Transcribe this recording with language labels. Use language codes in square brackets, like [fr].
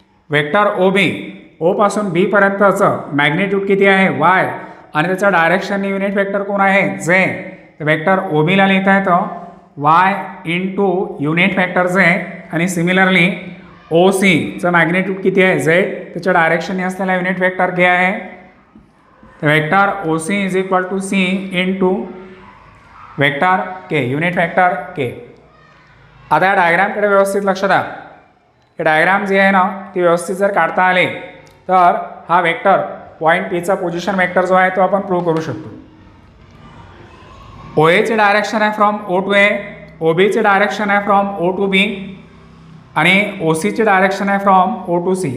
[mr] Vector O B ओपासून बीपर्यंतचं magnitude किती आहे Y आणि त्याच्या डायरेक्शनने युनिट वेक्टर कोण आहे जे. वेक्टर ओ बीला लिहिता येतं वाय इंटू युनिट वेक्टर जे आणि सिमिलरली ओ सीचं मॅग्नेट्यूड किती आहे झेड, त्याच्या डायरेक्शनने असलेला युनिट वेक्टर के आहे. [en] तर vector O C is equal to C into vector k unit vector k. [mr] आता या डायग्रामकडे व्यवस्थित लक्ष द्या. हे डायग्राम जी आहे ना ती व्यवस्थित जर काढता आले तर हा वेक्टर पॉईंट पीचा पोझिशन वेक्टर जो आहे तो आपण प्रूव्ह करू शकतो. ओ एचे डायरेक्शन आहे [en] from O to A, [mr] ओ बीचे डायरेक्शन आहे [en] from O to B [mr] आणि ओ सीचे डायरेक्शन आहे [en] From O to C.